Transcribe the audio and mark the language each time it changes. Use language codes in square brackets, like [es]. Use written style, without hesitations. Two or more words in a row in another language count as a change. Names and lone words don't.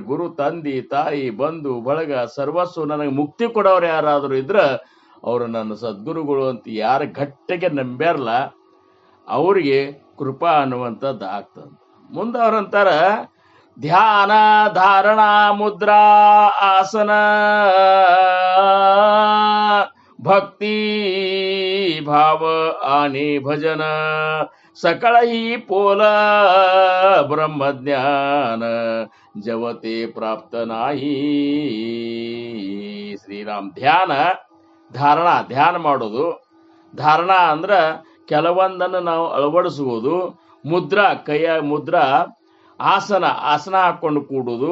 [kn] ಗುರು ತಂದಿ ತಾಯಿ ಬಂಧು ಬಳಗ ಸರ್ವಸ್ವ ನನಗೆ ಮುಕ್ತಿ ಕೊಡೋರು ಯಾರಾದರೂ ಇದ್ರ ಅವರು ನನ್ನ ಸದ್ಗುರುಗಳು ಅಂತ ಯಾರ ಗಟ್ಟಿಗೆ ನಂಬ್ಯಾರಲ್ಲ ಅವ್ರಿಗೆ ಕೃಪಾ ಅನ್ನುವಂಥದ್ದು ಆಗ್ತದ. ಮುಂದೆ ಅವ್ರಂತಾರ [mr] ध्यान धारणा मुद्रा आसन भक्ति भाव आणि भजन सकळही पोल ब्रह्मज्ञान जवते प्राप्त नाही. [kn] ಶ್ರೀರಾಮ್. ಧ್ಯಾನ ಮಾಡೋದು. ಧಾರಣ ಅಂದ್ರ ಕೆಲವೊಂದನ್ನು ನಾವು ಅಳವಡಿಸುವುದು. ಮುದ್ರಾ, ಕೈಯ ಮುದ್ರಾ, ಆಸನ ಹಾಕೊಂಡು ಕೂಡುವುದು.